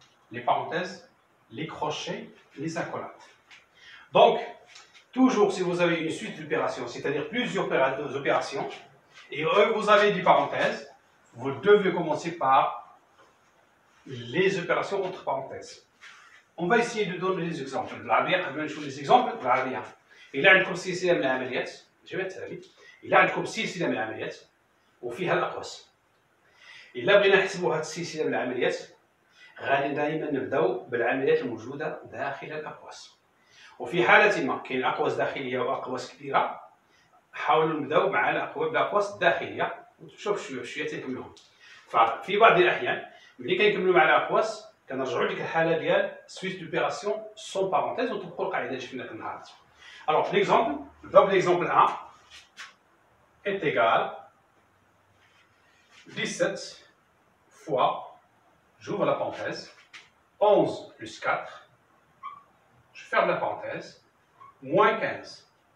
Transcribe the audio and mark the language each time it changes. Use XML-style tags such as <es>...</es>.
<fr>Les parenthèses, les crochets, les accolades. Donc, toujours si vous avez une suite d'opérations, c'est-à-dire plusieurs opérations, et vous avez des parenthèses, vous devez commencer par les opérations entre parenthèses. On va essayer de donner des exemples. Les exemples de</fr> <ar>العربية. إلا عندكم سلسلة من العمليات، جماعة العلم، إلا عندكم سلسلة من العمليات وفيها الأقواس. إلا بغينا نحسبوا هذه السلسلة من العمليات، غادي دائما نبداو بالعمليات الموجودة داخل الأقواس. وفي حالة ما كاين أقواس داخلية وأقواس كبيرة، حاولوا نبداو مع الأقواس الداخلية وتشوف شوية تنكملوهم. ففي بعض الأحيان ملي كنكملوا مع الأقواس كنرجعوا لديك الحالة ديال</ar> <fr>سويت دوبيراسيون سون بارونتيز</fr> <ar>وتطبقوا القاعدة اللي شفنا النهار.</ar> <fr>Alors l'exemple, l'exemple 1 est égal 17 fois, j'ouvre la parenthèse, 11 plus 4, je ferme la parenthèse, moins 15.</fr>